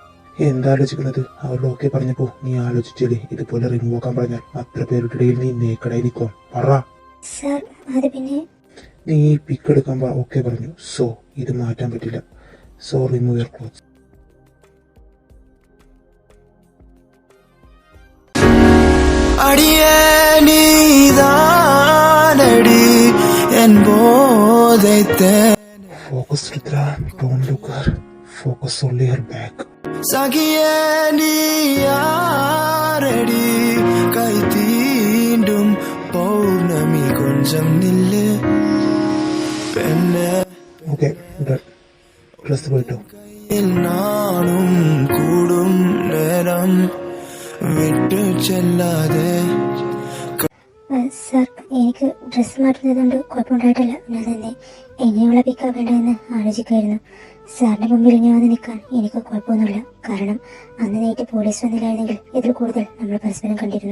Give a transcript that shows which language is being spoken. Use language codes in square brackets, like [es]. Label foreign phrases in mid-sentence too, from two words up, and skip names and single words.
[ml] എന്താ ആലോചിക്കുന്നത്? അവരോട് ഓക്കെ പറഞ്ഞപ്പോ നീ ആലോചിച്ചില്ലേ ഇതുപോലെ റിമൂവ് ആക്കാൻ പറഞ്ഞാൽ അത്ര പേരുടെ ഇടയിൽ നീ നേക്കടായി നിൽക്കോ? പറ. സർ അത് പിന്നെ നീ പിക്ക് എടുക്കുമ്പോ ഓക്കെ പറഞ്ഞു. സോ ഇത് മാറ്റാൻ പറ്റില്ല. [en] so remove your clothes. [ta] அடியே நீதானடி என் போதைத்த [en] Focus, Rudra. Don't look her. Focus only her back. [ta] சகிய நீ யாரடி கை தீண்டும் பௌர்ணமி கொஞ்சம் நில்லு பெண்ணே [en] Okay, done. Dress പോയിട്ടോ. [ta] நானும் கூடும் நேரம் விட்டு செல்லாதே [ml] സർ എനിക്ക് ഡ്രസ്സ് മാറ്റുന്നതുകൊണ്ട് കുഴപ്പമുണ്ടായിട്ടില്ല. ഞാൻ തന്നെ എങ്ങനെയുള്ള പിക്കാ വേണ്ടതെന്ന് ആലോചിക്കായിരുന്നു. സാറിന്റെ മുമ്പിൽ ഞാൻ വന്ന് നിൽക്കാൻ എനിക്ക് കുഴപ്പമൊന്നുമില്ല. കാരണം അന്ന് നൈറ്റ് പോലീസ് വന്നില്ലായിരുന്നെങ്കിൽ ഇതിൽ കൂടുതൽ നമ്മൾ പരസ്പരം കണ്ടിരുന്നു.